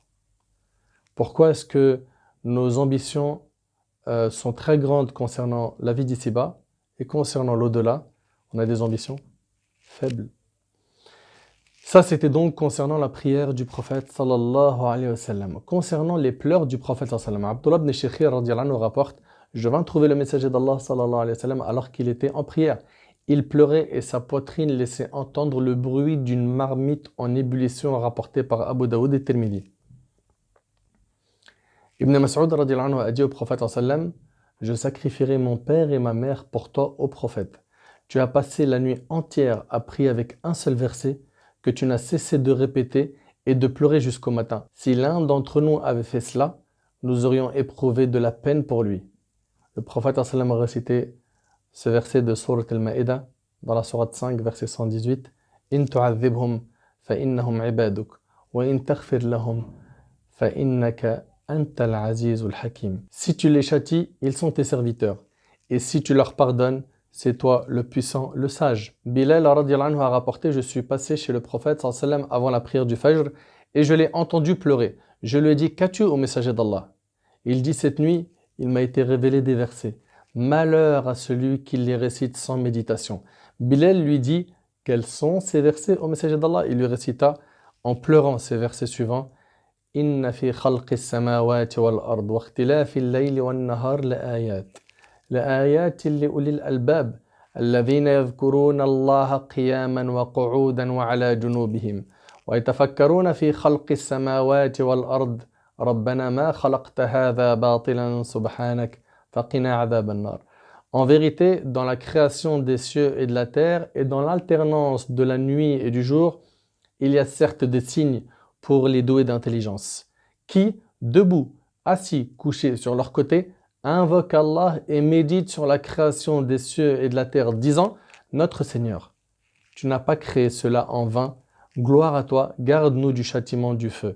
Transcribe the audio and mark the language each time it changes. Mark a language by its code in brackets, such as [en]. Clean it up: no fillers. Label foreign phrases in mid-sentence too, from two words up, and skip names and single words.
[fr] Pourquoi est-ce que nos ambitions sont très grandes concernant la vie d'ici-bas et concernant l'au-delà, on a des ambitions faibles? Ça, c'était donc concernant la prière du prophète [ar] صلى الله عليه وسلم. [fr] Concernant les pleurs du prophète [ar] صلى الله عليه وسلم, [fr] Abdullah ibn Shikhir [ar] رضي الله عنه [fr] rapporte: je vins trouver le messager d'Allah [ar] صلى الله عليه وسلم [fr] alors qu'il était en prière. Il pleurait et sa poitrine laissait entendre le bruit d'une marmite en ébullition rapportée par Abu Daoud et Tirmidhi. Ibn Mas'ud [ar] رضي الله عنه [fr] a dit au prophète [ar] صلى الله عليه وسلم: [fr] je sacrifierai mon père et ma mère pour toi au prophète. Tu as passé la nuit entière à prier avec un seul verset que tu n'as cessé de répéter et de pleurer jusqu'au matin. Si l'un d'entre nous avait fait cela, nous aurions éprouvé de la peine pour lui. Le prophète [ar] صلى الله عليه وسلم [fr] a récité ce verset de Surat al-Ma'ida dans la Sourate 5, verset 118: [ar] إن تعذبهم فإنهم عبادك وإن تغفر لهم فإنك أنت العزيز الحكيم. [fr] Si tu les châties, ils sont tes serviteurs, et si tu leur pardonnes, c'est toi le puissant, le sage. Bilal [ar] رضي الله عنه [fr] a rapporté: je suis passé chez le prophète [ar] صلى الله عليه وسلم [fr] avant la prière du Fajr et je l'ai entendu pleurer. Je lui ai dit: qu'as-tu au messager d'Allah? Il dit: cette nuit, il m'a été révélé des versets. Malheur à celui qui les récite sans méditation. Bilal lui dit: quels sont ces versets au messager d'Allah? Il lui récita en pleurant ces versets suivants: [ar] إن في خلق السماوات والأرض واختلاف الليل والنهار لآيات. لآيات لأولي الألباب الذين يذكرون الله قياما وقعودا وعلى جنوبهم ويتفكرون في خلق السماوات والأرض ربنا ما خلقت هذا باطلا سبحانك فقنا عذاب النار. [fr] En vérité, dans la création des cieux et de la terre et dans l'alternance de la nuit et du jour, il y a certes des signes pour les doués d'intelligence qui, debout, assis, couchés sur leur côté, invoque Allah et médite sur la création des cieux et de la terre, disant: notre Seigneur, tu n'as pas créé cela en vain, gloire à toi, garde-nous du châtiment du feu.